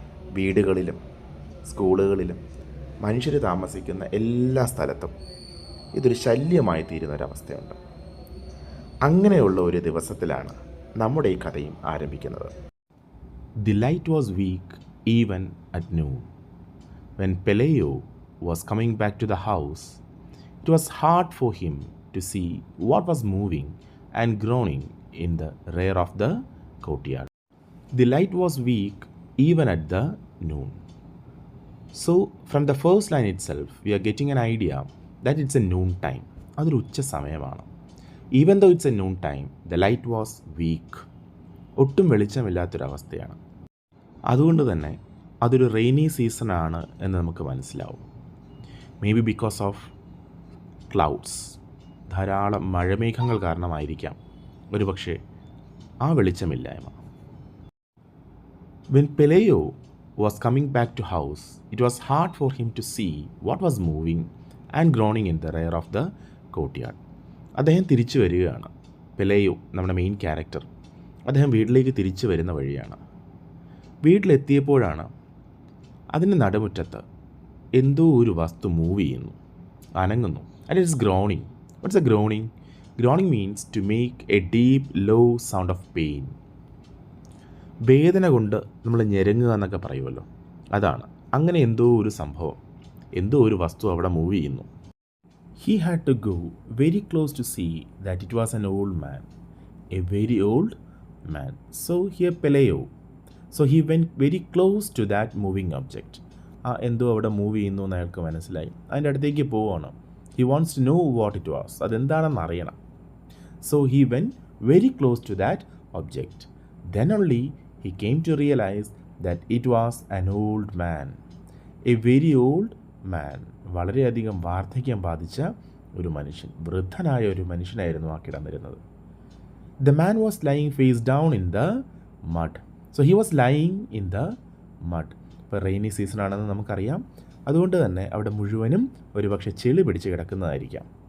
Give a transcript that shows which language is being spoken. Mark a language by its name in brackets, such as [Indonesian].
[Malayalam] വീടുകളിലും സ്കൂളുകളിലും മനുഷ്യർ താമസിക്കുന്ന എല്ലാ സ്ഥലത്തും ഇതൊരു ശല്യമായി തീരുന്നൊരവസ്ഥയുണ്ട്. അങ്ങനെയുള്ള ഒരു ദിവസത്തിലാണ് നമ്മുടെ ഈ കഥയും ആരംഭിക്കുന്നത്. [English] The light was weak even at noon. When Peleo was coming back to the house, it was hard for him to see what was moving and groaning in the rear of the courtyard. The light was weak even at the noon. So from the first line itself, we are getting an idea that it's a noon time. [Malayalam] അതൊരു ഉച്ച സമയമാണ്. [English] Even though it's a noon time, the light was weak. [Malayalam] ഒട്ടും വെളിച്ചമില്ലാത്തൊരവസ്ഥയാണ്. അതുകൊണ്ട് തന്നെ അതൊരു rainy സീസണാണ് എന്ന് നമുക്ക് മനസ്സിലാവും. [English] maybe because of clouds, [Malayalam] ധാരാളം മഴമേഘങ്ങൾ കാരണമായിരിക്കാം ഒരുപക്ഷെ ആ വെളിച്ചമില്ലായ്മ. [English] When Peleo was coming back to house, it was hard for him to see what was moving and groaning in the rear of the courtyard. [Malayalam] അദ്ദേഹം തിരിച്ചു വരികയാണ്. പെലേയോ, നമ്മുടെ മെയിൻ ക്യാരക്ടർ, അദ്ദേഹം വീട്ടിലേക്ക് തിരിച്ചു വരുന്ന വഴിയാണ്. വീട്ടിലെത്തിയപ്പോഴാണ് അതിൻ്റെ നടുമുറ്റത്ത് എന്തോ ഒരു വസ്തു മൂവ് ചെയ്യുന്നു, അനങ്ങുന്നു. [English] And it's groaning. What's a groaning? Groaning means to make a deep low sound of pain. [Malayalam] വേദന കൊണ്ട് നമ്മൾ ഞെരങ്ങുക എന്നൊക്കെ പറയുമല്ലോ, അതാണ്. അങ്ങനെ എന്തോ ഒരു സംഭവം, എന്തോ ഒരു വസ്തു അവിടെ മൂവ് ചെയ്യുന്നു. [English] He had to go very close to see that it was an old man, a very old man. So here Peleo. So he went very close to that moving object. [Malayalam] എന്തോ അവിടെ move ചെയ്യുന്നു എന്ന് അയാൾക്ക് മനസ്സിലായി. അതിൻ്റെ അടുത്തേക്ക് പോവുകയാണ്. [English] He wants to know what it was. [Malayalam] അതെന്താണെന്ന് അറിയണം. [English] So he went very close to that object. Then only he came to realize that it was an old man. A very old man. [Malayalam] വളരെയധികം വാർദ്ധക്യം ബാധിച്ച ഒരു മനുഷ്യൻ, വൃദ്ധനായ ഒരു മനുഷ്യനായിരുന്നു ആ കിടന്നിരുന്നത്. [English] The man was lying face down in the mud. So he was lying in the mud. [Malayalam] ഇപ്പോൾ റെയിനി സീസൺ ആണെന്ന് നമുക്കറിയാം. അതുകൊണ്ട് തന്നെ അവിടെ മുഴുവനും ഒരുപക്ഷെ ചെളി പിടിച്ച് കിടക്കുന്നതായിരിക്കാം.